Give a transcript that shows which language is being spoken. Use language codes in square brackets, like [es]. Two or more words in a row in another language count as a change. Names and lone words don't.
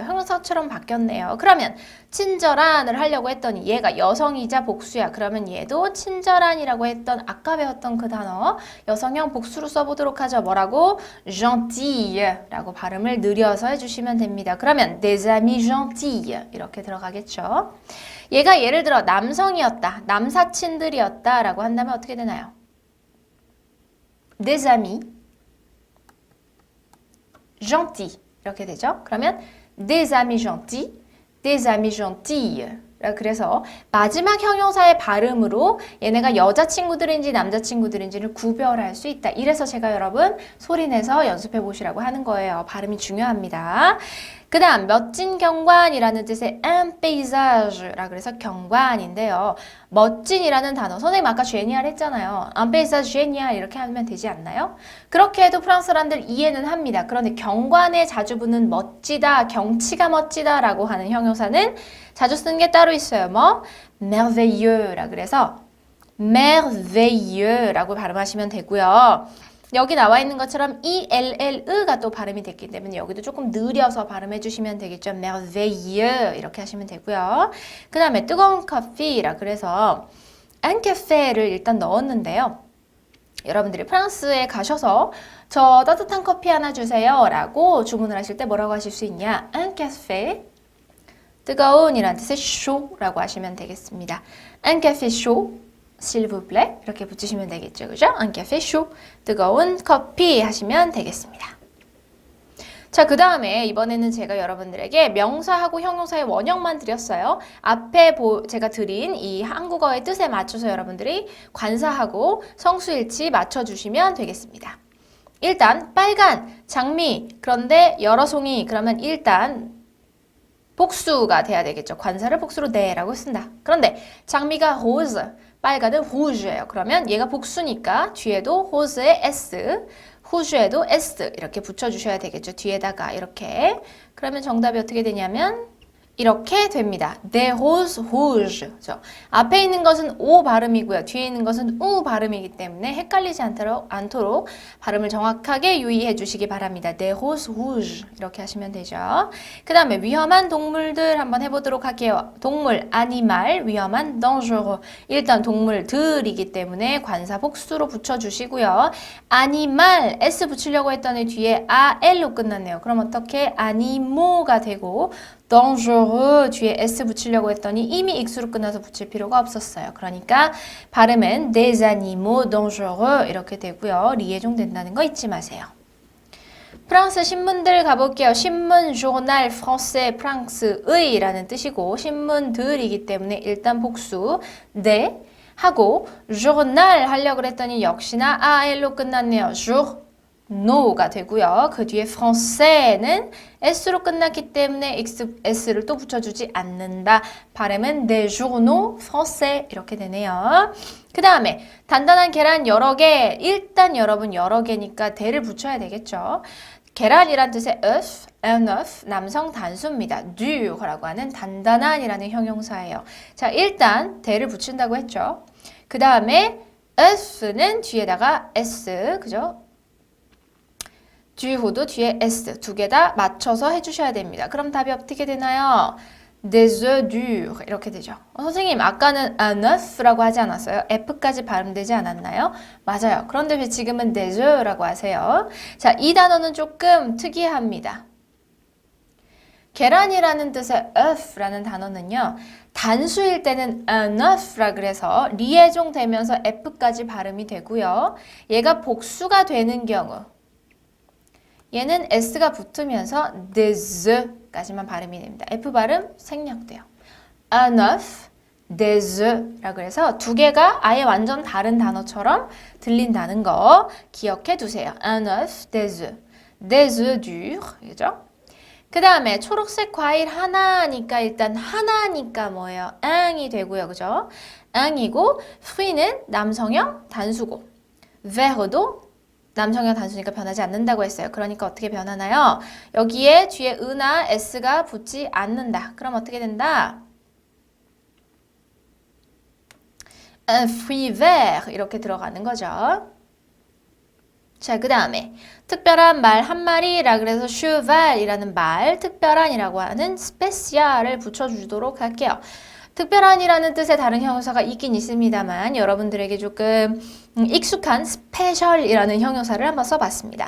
[ko] 형용사처럼 바뀌었네요. 그러면 친절한을 하려고 했더니 얘가 여성이자 복수야. 그러면 얘도 친절한이라고 했던 아까 배웠던 그 단어 여성형 복수로 써보도록 하죠. 뭐라고? gentille라고 발음을 느려서 해주시면 됩니다. 그러면 [fr] des amis gentils [ko] 이렇게 들어가겠죠. 얘가 예를 들어 남성이었다. 남사친들이었다 라고 한다면 어떻게 되나요? [fr] des amis gentil [ko] 이렇게 되죠. [fr] 그러면 des amis gentils, des amis gentilles. [ko] 그래서 마지막 형용사의 발음으로 얘네가 여자친구들인지 남자친구들인지를 구별할 수 있다. 이래서 제가 여러분 소리내서 연습해 보시라고 하는 거예요. 발음이 중요합니다. 그 다음 멋진 경관이라는 뜻의 [fr] un paysage [ko] 라 그래서 경관인데요. 멋진이라는 단어 선생님 아까 génial 했잖아요. [fr] un paysage génial [ko] 이렇게 하면 되지 않나요? 그렇게 해도 프랑스 사람들 이해는 합니다. 그런데 경관에 자주 붙는 멋지다, 경치가 멋지다 라고 하는 형용사는 자주 쓰는 게 따로 있어요. 뭐? merveilleus라 그래서 merveilleus라고 발음하시면 되고요. 여기 나와 있는 것처럼 ELLE가 또 발음이 됐기 때문에 여기도 조금 느려서 발음해 주시면 되겠죠. merveilleux 이렇게 하시면 되고요. 그 다음에 뜨거운 커피라 그래서 [fr] un café [ko] 를 일단 넣었는데요. 여러분들이 프랑스에 가셔서 저 따뜻한 커피 하나 주세요 라고 주문을 하실 때 뭐라고 하실 수 있냐? [fr] un café [ko] 뜨거운이란 뜻의 chaud라고 하시면 되겠습니다. [fr] un café chaud s'il vous plaît [ko] 이렇게 붙이시면 되겠죠. 그죠? [fr] un café chaud [ko] 뜨거운 커피 하시면 되겠습니다. 자, 그 다음에 이번에는 제가 여러분들에게 명사하고 형용사의 원형만 드렸어요. 앞에 제가 드린 이 한국어의 뜻에 맞춰서 여러분들이 관사하고 성수일치 맞춰주시면 되겠습니다. 일단 빨간, 장미, 그런데 여러 송이 그러면 일단 복수가 돼야 되겠죠. 관사를 복수로 네라고 쓴다. 그런데 장미가 rose, 빨간은 rouge예요. 그러면 얘가 복수니까 뒤에도 rose의 s, rouge에도 s 이렇게 붙여주셔야 되겠죠. 뒤에다가 이렇게. 그러면 정답이 어떻게 되냐면 이렇게 됩니다. [fr] des roses rouges. [ko] 그죠? 앞에 있는 것은 O 발음이고요. 뒤에 있는 것은 U 발음이기 때문에 헷갈리지 않도록 발음을 정확하게 유의해 주시기 바랍니다. [fr] des roses rouges. [ko] 이렇게 하시면 되죠. 그 다음에 위험한 동물들 한번 해보도록 할게요. 동물, animal, 위험한, dangereux. 일단 동물들이기 때문에 관사 복수로 붙여주시고요. animal, S 붙이려고 했더니 뒤에 AL로 끝났네요. 그럼 어떻게? animals가 되고 dangereux 뒤에 S 붙이려고 했더니 이미 익수로 끝나서 붙일 필요가 없었어요. 그러니까 발음은 [fr] des animaux dangereux [ko] 이렇게 되고요. 리에종 된다는 거 잊지 마세요. 프랑스 신문들 가볼게요. 신문, [fr] journal, français, [ko] 프랑스의 라는 뜻이고 신문들이기 때문에 일단 복수 네 하고 journal 하려고 그랬더니 역시나 AL로 끝났네요. no가 되고요. 그 뒤에 français는 s로 끝났기 때문에 s를 또 붙여주지 않는다. 발음은 [fr] des journaux français [ko] 이렇게 되네요. 그 다음에 단단한 계란 여러 개. 일단 여러분 여러 개니까 대를 붙여야 되겠죠. 계란이란 뜻의 [fr] œuf, un œuf, [ko] 남성 단수입니다. dure라고 하는 단단한이라는 형용사예요. 자, 일단 대를 붙인다고 했죠. 그 다음에 œuf는 뒤에다가 s, 그죠? dure도 뒤에 s 두 개 다 맞춰서 해주셔야 됩니다. 그럼 답이 어떻게 되나요? [fr] des œufs durs [ko] 이렇게 되죠. 선생님 아까는 [fr] un œuf [ko] 라고 하지 않았어요? F까지 발음되지 않았나요? 맞아요. 그런데 왜 지금은 [fr] des œufs [ko] 라고 하세요? 자, 이 단어는 조금 특이합니다. 계란이라는 뜻의 œuf라는 단어는요. 단수일 때는 [fr] un œuf [ko] 라 그래서 리에종 되면서 F까지 발음이 되고요. 얘가 복수가 되는 경우 얘는 S가 붙으면서 [fr] des œufs [ko] 까지만 발음이 됩니다. F 발음 생략돼요. [fr] un œuf, des œufs [ko] 라고 해서 두 개가 아예 완전 다른 단어처럼 들린다는 거 기억해 두세요. [fr] un œuf, des œufs durs, [ko] 그죠? 그 다음에 초록색 과일 하나니까 일단 하나니까 뭐예요? un이 되고요, 그죠? un이고 fruit는 남성형 단수고 verre도 남성형 단수니까 변하지 않는다고 했어요. 그러니까 어떻게 변하나요? 여기에 뒤에 으나 s가 붙지 않는다. 그럼 어떻게 된다? [fr] un fruit vert [ko] 이렇게 들어가는 거죠. 자, 그 다음에 특별한 말 한 마리라 그래서 cheval이라는 말, 특별한이라고 하는 spécial을 붙여주도록 할게요. 특별한이라는 뜻의 다른 형용사가 있긴 있습니다만 여러분들에게 조금 익숙한 special이라는 형용사를 한번 써봤습니다.